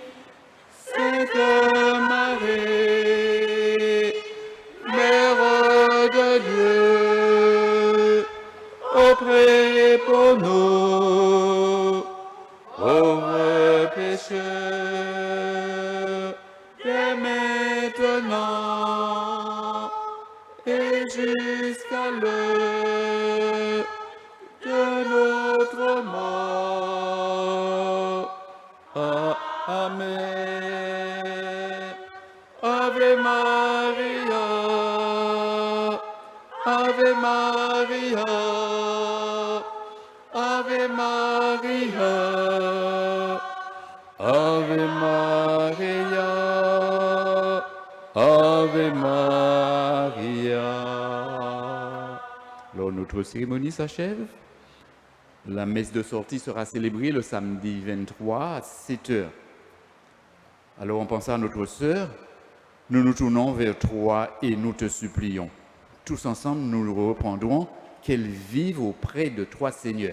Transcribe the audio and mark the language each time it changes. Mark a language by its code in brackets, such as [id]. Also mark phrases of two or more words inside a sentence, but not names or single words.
[fr] Sainte Marie, Mère de Dieu, auprès pour nous, pauvres pécheurs, dès maintenant et jusqu'à l'heure de notre mort. Amen. [la] Ave Maria, Ave Maria, Ave Maria, Ave Maria, Ave Maria. [fr] Alors, notre cérémonie s'achève. La messe de sortie sera célébrée le samedi 23 à 7 h. Alors, en pensant à notre sœur, nous nous tournons vers toi et nous te supplions. Tous ensemble, nous reprendrons qu'elle vive auprès de toi, Seigneur.